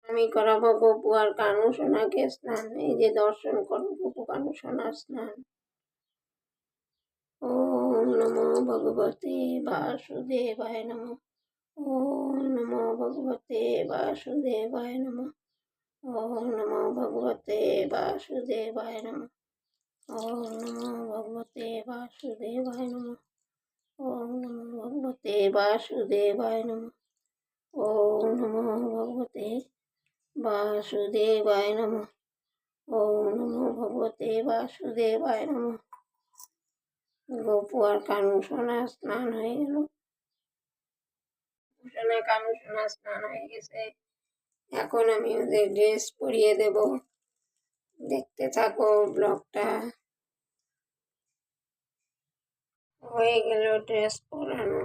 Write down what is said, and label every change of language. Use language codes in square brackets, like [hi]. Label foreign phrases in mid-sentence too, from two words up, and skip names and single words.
[bn] আমি করাবো গপু আর কানু সোনাকে স্নান। এই যে দর্শন করো গপু কানু সোনার স্নান। [sa] ওম নমো ভগবতে বাসুদেবায় নমঃ। ওম নমো ভগবতে বাসুদেবায় নমঃ। ওম নমো ভগবতে বাসুদেবায় নমঃ। ওম নমো ভগবতে বাসুদেবায় নমঃ। ওম নমো ভগবতে বাসুদেবায় নমঃ। ওম নমো ভগবতে বাসুদেবায় নমঃ। ওম নমো ভগবতে বাসুদেবায় নমঃ। [bn] গপু আর কানু সোনা স্নান হয়ে গেল। সোনা কানু সোনা স্নান হয়ে গেছে। এখন আমি ওদের ড্রেস পরিয়ে দেব। দেখতে থাকো ব্লগটা। হয়ে গেল ড্রেস পরানো।